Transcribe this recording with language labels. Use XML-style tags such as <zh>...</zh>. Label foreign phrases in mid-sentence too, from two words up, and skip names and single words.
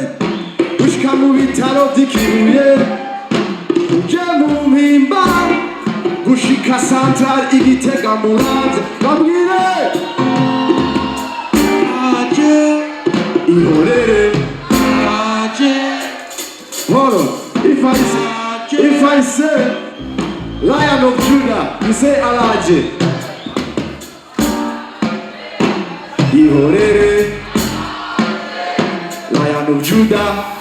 <rn>ushika mu bitaro by'ikibuye uje mu mpimba gushika central igitega muranze babwire aje ihorere aje horo</rn> <en>if I say Lion of Judah, you say Alaje. Ihorere, Lion of Judah.</en>